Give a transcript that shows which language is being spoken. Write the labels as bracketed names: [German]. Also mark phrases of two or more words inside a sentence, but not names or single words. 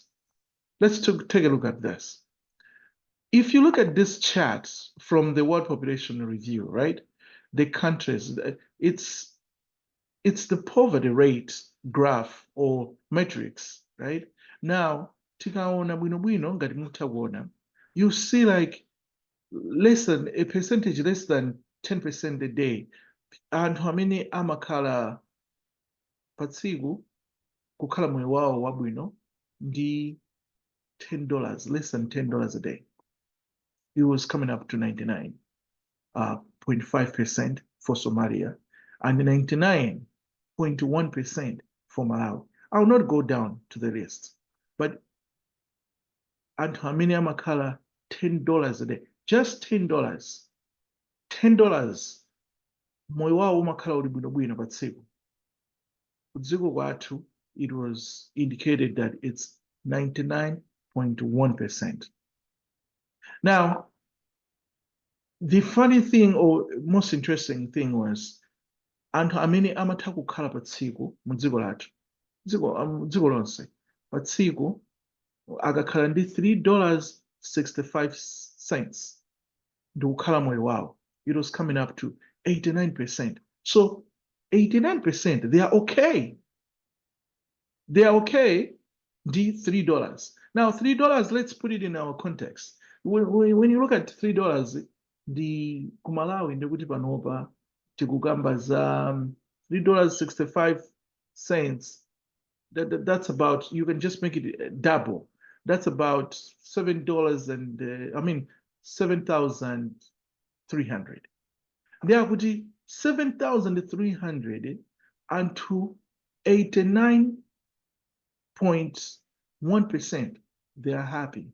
[English] Let's take a look at this. If you look at these charts from the World Population Review, right? The countries, it's the poverty rate graph or matrix, right? Now, [Nyanja] tikaona bwino ngati mutaona, [English] you see like a percentage less than 10% a day. And how many [Nyanja] amakala patsiku kukhala moyo wawo wabwino ndi $10, [English] less than $10 a day. It was coming up to 99.5% for Somalia and 99.1% for Malawi. I will not go down to the list, but [Nyanja] anthu amene amakhala [English] $10 a day, just $10, [Nyanja] moyo wawo umakhala uli bwinobwino pa tsiku. Kudziko kwathu, [English] it was indicated that it's 99.1%. Now, the funny thing or most interesting thing was [Nyanja] anthu amene amatha kukhala pa tsiku mu dziko lathu, dziko lonse pa tsiku akakhala ndi $3.65 ndi kukhala moyo wawo, [English] it was coming up to 89%. So 89%, they are okay. They are okay, the $3. Now, $3, let's put it in our context. When you look at $3, the [Nyanja] Kumalawi ndikuti panopa tikukamba za [English] $3.65. That's about, you can just make it double. That's about $7,300. There would be 7,300 and to 89.1%, they are happy.